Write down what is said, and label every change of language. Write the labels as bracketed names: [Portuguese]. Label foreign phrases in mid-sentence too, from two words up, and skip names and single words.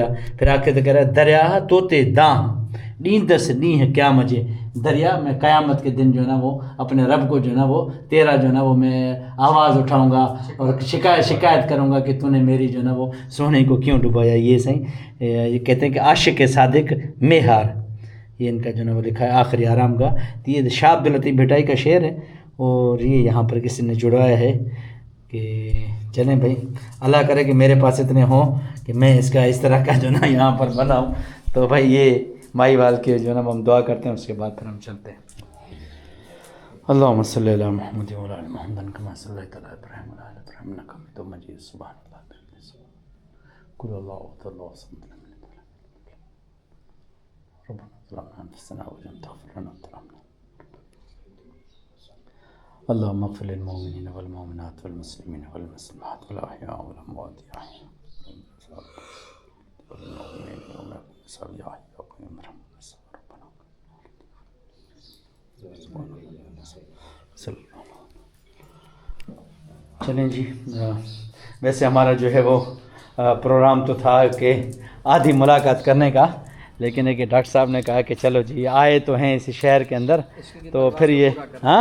[Urdu] پھر آ کے تو کہہ رہا ہے [Sindhi] दरिया तोते दाँ नींदस नी [Urdu] ہے کیا مزے، دریا میں قیامت کے دن جو ہے نا وہ اپنے رب کو جو ہے نا وہ تیرا جو ہے نا وہ میں آواز اٹھاؤں گا اور شکایت کروں گا کہ تو نے میری جو ہے نا وہ سونے کو کیوں ڈبایا. یہ صحیح، یہ کہتے ہیں کہ عاشق صادق مہار، یہ ان کا جو ہے وہ لکھا ہے آخری آرام کا. تو یہ شاہ عبداللطیف بھٹائی کا شعر ہے، اور یہ یہاں پر کسی نے جڑوایا ہے کہ چلیں بھائی، اللہ کرے کہ میرے پاس اتنے ہوں کہ میں اس کا اس طرح کا جو نا یہاں پر بناؤں. تو بھائی یہ ماہیوال کے جو نا ہم دعا کرتے ہیں، اس کے بعد پھر ہم چلتے ہیں. [Arabic] اللهم صل على محمد وعلى آل محمد كما صليت على إبراهيم وعلى آل إبراهيم إنك حميد مجيد. سبحان الله قل الله الله الصمد ربنا ظلمنا أنفسنا وإن لم تغفر لنا وترحمنا اللهم اغفر للمؤمنين والمؤمنات والمسلمين والمسلمات والأحياء والأموات [Urdu] چلیں جی. ویسے ہمارا جو ہے وہ پروگرام تو تھا کہ آدھی ملاقات کرنے کا، لیکن ایک ڈاکٹر صاحب نے کہا کہ چلو جی آئے تو ہیں اسی شہر کے اندر، تو پھر یہ ہاں